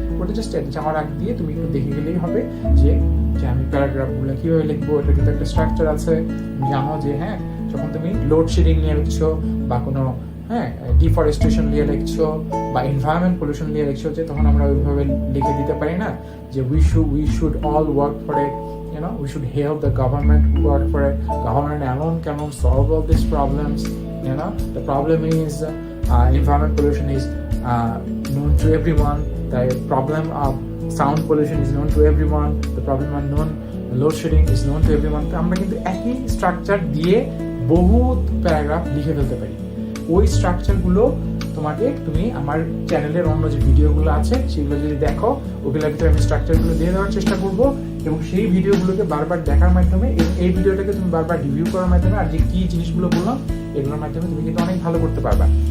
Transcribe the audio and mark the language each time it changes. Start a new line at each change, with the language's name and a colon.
Bangla: ওটা জাস্ট যাওয়ার আগ দিয়ে তুমি একটু দেখে গেলেই হবে যে আমি প্যারাগ্রাফগুলো কিভাবে লিখবো, এটা কিন্তু একটা স্ট্রাকচার আছে। জানো যে হ্যাঁ, যখন তুমি লোডশেডিং নিয়ে লিখছো বা কোনো ডিফরেস্টেশন নিয়ে লিখছো বা এনভায়রনমেন্ট পলিউশন নিয়ে লিখছো, যে তখন আমরা ওইভাবে লিখে দিতে পারি না যে
English: we should all work for it, you know, we should help the government work for it. Government alone cannot solve all these problems, you know. The problem is environment pollution is known to everyone. The problem of sound pollution is known to everyone. The problem of load shedding is known to everyone.
Bangla: আমরা কিন্তু একই structure দিয়ে বহুত paragraph লিখে ফেলতে পারি। ওই স্ট্রাকচারগুলো তুমি আমার চ্যানেলের অন্য যে ভিডিওগুলো আছে সেগুলো যদি দেখো, ওগুলোর ভিতরে আমি স্ট্রাকচারগুলো দিয়ে দেওয়ার চেষ্টা করবো, এবং সেই ভিডিওগুলোকে বারবার দেখার মাধ্যমে এবং এই ভিডিওটাকে তুমি বারবার রিভিউ করার মাধ্যমে আর যে কি জিনিসগুলো বললাম এগুলোর মাধ্যমে তুমি কিন্তু অনেক ভালো করতে পারবা।